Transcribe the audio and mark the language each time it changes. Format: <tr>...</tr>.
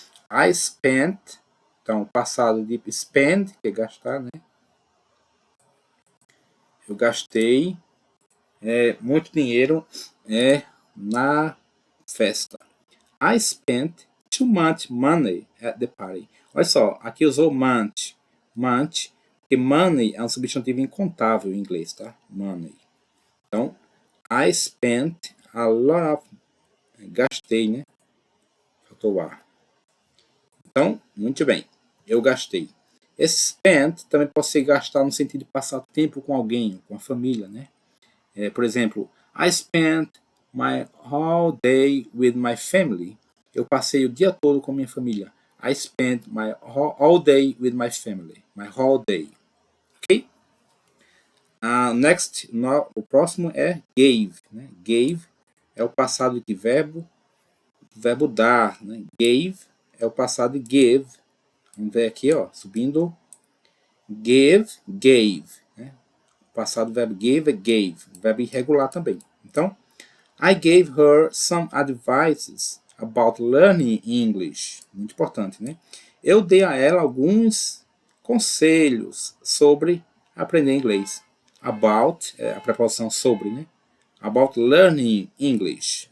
<en>I spent,</en> <pt>então passado de spend, que é gastar, né? Eu gastei muito dinheiro na festa.</pt> <en>I spent too much money at the party.</en> <pt>Olha só, aqui usou much. Much, porque money é um substantivo incontável em inglês, tá? Money. Então,</pt> <en>I spent a lot of...</en> <pt>Gastei, né? Faltou o ar. Então, muito bem. Eu gastei. Esse spent também pode ser gastar no sentido de passar tempo com alguém, com a família, né? Por exemplo,</pt> <en>I spent my whole day with my family.</en> <pt>Eu passei o dia todo com minha família.</pt> <en>I spent my all day with my family. My whole day. Ok? Next,</en> <pt>o próximo é</pt> <en>gave.</en> <pt>Né? Gave é o passado de verbo dar. Né? Gave é o passado de give. Vamos ver aqui, ó, subindo. Give, gave. Né? O passado do verbo give é gave. Verbo irregular também. Então,</pt> <en>I gave her some advices about learning English.</en> <pt>Muito importante, né? Eu dei a ela alguns conselhos sobre aprender inglês. About, a preposição sobre, né?</pt> <en>About learning English.</en>